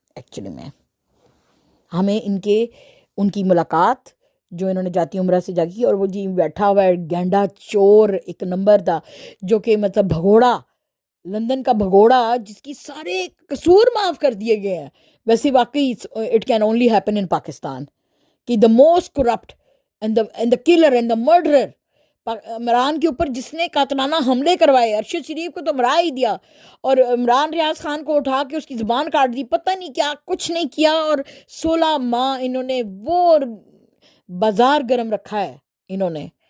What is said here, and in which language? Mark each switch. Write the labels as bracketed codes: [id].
[ur] Actually میں ہمیں ان کی ملاقات جو انہوں نے جاتی عمرہ سے جا کی، اور وہ جی بیٹھا ہوا ہے گینڈا چور ایک نمبر تھا، جو کہ مطلب بھگوڑا، لندن کا بھگوڑا جس کی سارے قصور معاف کر دیے گئے ہیں. ویسے واقعی [en] it can only happen in Pakistan کہ the most corrupt and the killer and the murderer [ur] Imran کے اوپر جس نے قاتلانہ حملے کروائے، ارشد شریف کو تو مرا ہی دیا، اور عمران ریاض خان کو اٹھا کے اس کی زبان کاٹ دی، پتہ نہیں کیا کچھ نہیں کیا، اور 16 ماہ انہوں نے وہ بازار گرم رکھا ہے، انہوں نے